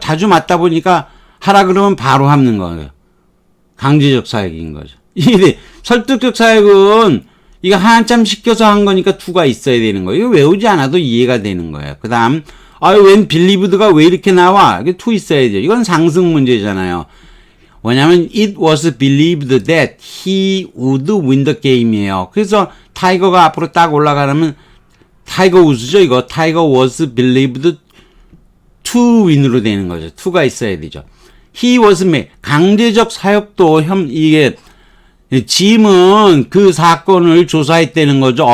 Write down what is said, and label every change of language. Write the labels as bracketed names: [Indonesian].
[Korean] 자주 맞다 보니까 하라 그러면 바로 하는 거예요. 강제적 사역인 거죠. 이게 설득적 사역은 이거 한참 시켜서 한 거니까 to가 있어야 되는 거예요. 이거 외우지 않아도 이해가 되는 거예요. 그 다음 when believed가 왜 이렇게 나와? 이게 to 있어야죠. 이건 상승 문제잖아요. 왜냐면 [English] it was believed that he would win the game이에요. [Korean] 그래서 타이거가 앞으로 딱 올라가려면 타이거 우즈죠. 이거 타이거 was believed to win으로 되는 거죠. to가 있어야 되죠. he was made. 강제적 사역도 이게 짐은 그 사건을 조사했다는 거죠.